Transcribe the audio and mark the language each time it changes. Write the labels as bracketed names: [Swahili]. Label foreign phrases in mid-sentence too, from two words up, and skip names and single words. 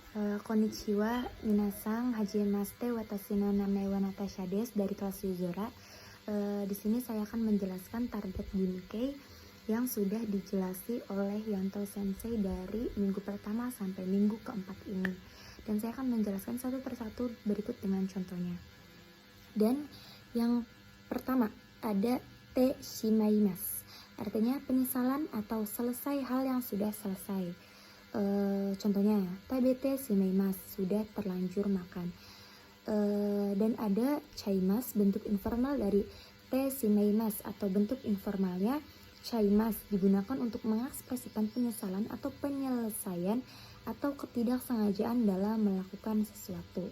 [Japanese] こんにちは、皆さん、はじめまして、私の name は Natasha です [Indonesian] dari kelas Yuzora. Di sini saya akan menjelaskan target Bunkei yang sudah dijelasi oleh Yanto Sensei dari minggu pertama sampai minggu keempat ini. Dan saya akan menjelaskan satu persatu berikut dengan contohnya. Dan yang pertama ada [Japanese] てしまいます, [Indonesian] artinya penyesalan atau selesai hal yang sudah selesai. [Japanese] Contohnya 食べてしまいます, [Indonesian] sudah terlanjur makan. Dan ada chaimasu, bentuk informal dari [Japanese] てしまいます [Indonesian] atau bentuk informalnya chaimasu, digunakan untuk mengekspresikan penyesalan atau penyelesaian atau ketidaksengajaan dalam melakukan sesuatu.